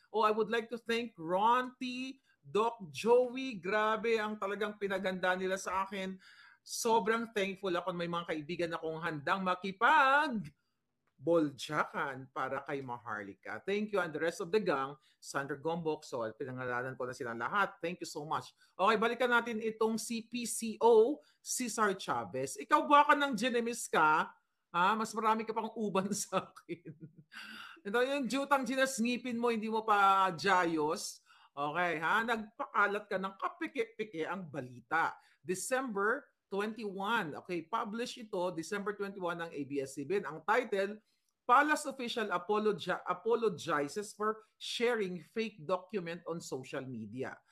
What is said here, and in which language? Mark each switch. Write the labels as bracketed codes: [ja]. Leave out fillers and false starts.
[en] Oh, I would like to thank Ron T, Doc Joey. [tl] Grabe ang talagang pinaganda nila sa akin. Sobrang thankful ako. May mga kaibigan akong handang boljakan para kay Maharlika. [en] Thank you and the rest of the gang. [tl] Sandra Gombok, so pinangalanan ko na sila lahat. [en] Thank you so much. [tl] Okay, balikan natin itong si PCO, Cesar Chavez. Ikaw ba ka ng Genemis ka? Mas marami ka pang uban sa akin. Ito yung jutang ginasngipin mo, hindi mo pa jayos. Okay, nagpakalat ka ng kapike-pike ang balita. [en] December 21. Okay, publish ito December 21 ng ABS-CBN. Ang title, Palace Official apologizes for sharing fake document on social media.